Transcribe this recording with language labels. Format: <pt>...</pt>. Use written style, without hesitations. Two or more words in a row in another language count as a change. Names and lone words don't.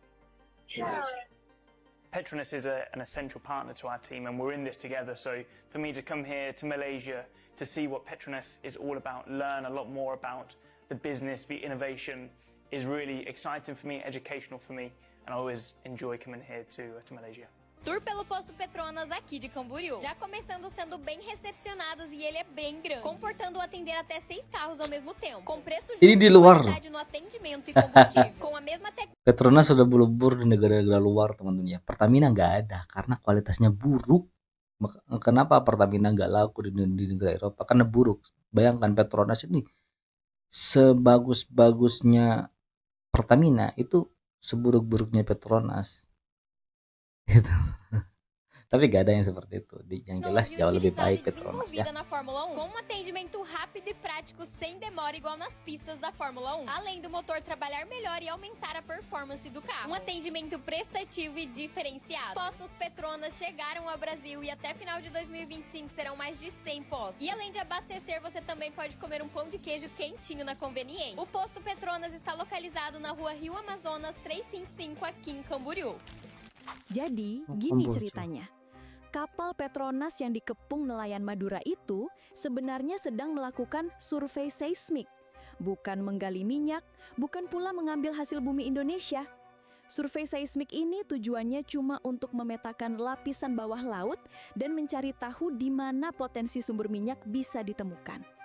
<en>Petronas is an essential partner to our team, and we're in this together. So for me to come here to Malaysia to see what Petronas is all about, learn a lot more about the business, the innovation, is really exciting for me, educational for me, and I always enjoy coming here to Malaysia.</en> <pt>Tour pelo posto Petronas aqui de Camboriú. Já começando sendo bem recepcionados e ele é bem grande, comportando atender até 6 carros ao mesmo tempo. Com preço justo</pt> <id>Ini di luar.</id> <pt>qualidade no atendimento e combustível. Com a mesma tecnologia.</pt> <id>Petronas sudah melebur di negara-negara luar, teman-teman ya. Pertamina nggak ada karena kualitasnya buruk. Kenapa Pertamina nggak laku di negara Eropa? Karena buruk. Bayangkan Petronas ini sebagus-bagusnya Pertamina itu seburuk-buruknya Petronas. Gitu. Tapi gak ada yang seperti itu. Yang jelas jauh lebih baik Petronas ya.</id> <pt>Na Fórmula 1, com um atendimento rápido e prático sem demora igual nas pistas da Fórmula 1. Além do motor trabalhar melhor e aumentar a performance do carro. Um atendimento prestativo e diferenciado. Postos Petronas chegaram ao Brasil e até final de 2025 serão mais de 100 postos. E além de abastecer, você também pode comer um pão de queijo quentinho na conveniência. O posto Petronas está localizado na rua Rio Amazonas 355 aqui em Camboriú.</pt> <id>Jadi, gini ceritanya. Kapal Petronas yang dikepung nelayan Madura itu sebenarnya sedang melakukan survei seismik. Bukan menggali minyak, bukan pula mengambil hasil bumi Indonesia. Survei seismik ini tujuannya cuma untuk memetakan lapisan bawah laut dan mencari tahu di mana potensi sumber minyak bisa ditemukan.</id>